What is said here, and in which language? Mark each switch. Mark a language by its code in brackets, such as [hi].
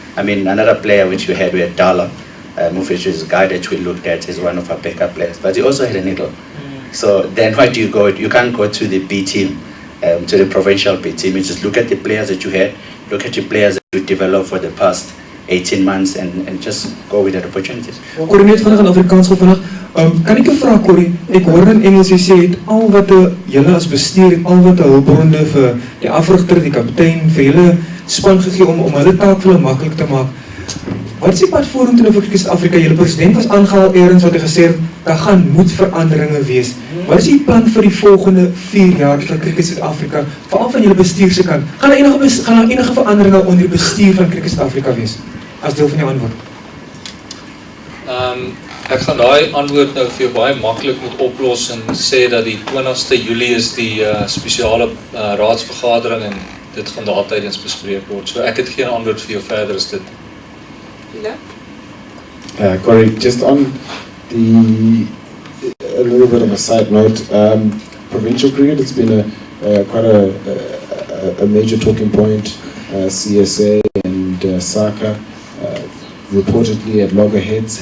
[en] I mean, another player which we had Dala, which is a guy that we looked at as one of our backup players, but he also had a needle. So then why do you go? You can't go to the B team, to the provincial B team. You just look at the players that you had, look at the players that you developed for the past 18 months and just go with that opportunities. [af] Corrie, net vinnig in Afrikaans vandag. Kan ek jou vra, Corrie, ek hoor in Engels jy sê het al wat julle as bestuur het, al wat hulpbronne vir die afrigter, die kaptein, vir julle span gegee om hulle taak vir hulle maklik te maak. Wat is die pad vorentoe vir Cricket Suid-Afrika? Julle president was aangehaal eerder wat hy gesê het, daar moet veranderinge wees. Wat is die plan vir die volgende 4 jaar vir Cricket Suid-Afrika, veral van julle bestuur se kant? Gaan daar enige veranderinge onder die bestuur van Cricket Suid-Afrika wees? As deel van die antwoord. Ek gaan daai antwoord nou vir jou baie maklik moet oplos en sê dat die 20ste Julie is die spesiale raadsvergadering en dit gaan daar tydens bespreek word. So ek het geen antwoord vir jou verder as dit. [en] Corey, just on a little bit of a side note, provincial cricket, it's been quite a major talking point. CSA and SACA reportedly at loggerheads.